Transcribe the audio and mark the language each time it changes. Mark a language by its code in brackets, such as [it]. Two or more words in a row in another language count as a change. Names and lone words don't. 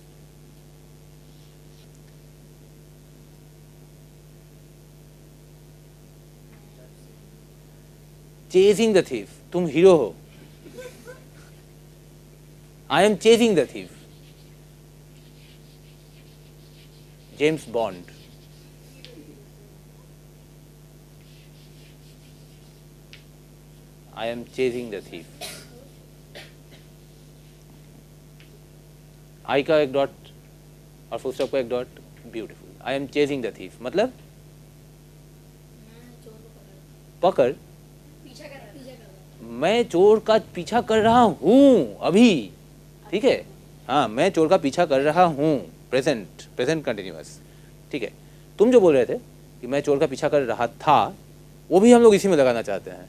[en] chasing the thief, [hi] तुम हीरो हो। [en] I am chasing the thief. जेम्स बॉन्ड। I am chasing the thief. [hi] I का एक डॉट और [en] full stop [hi] का एक डॉट, ब्यूटीफुल। [en] I am chasing the thief [hi] मतलब पकड़, मैं चोर का पीछा कर रहा हूँ अभी। ठीक है, हाँ, मैं चोर का पीछा कर रहा हूँ, [en] present, present continuous. [hi] ठीक है, तुम जो बोल रहे थे कि मैं चोर का पीछा कर रहा था, वो भी हम लोग इसी में लगाना चाहते हैं।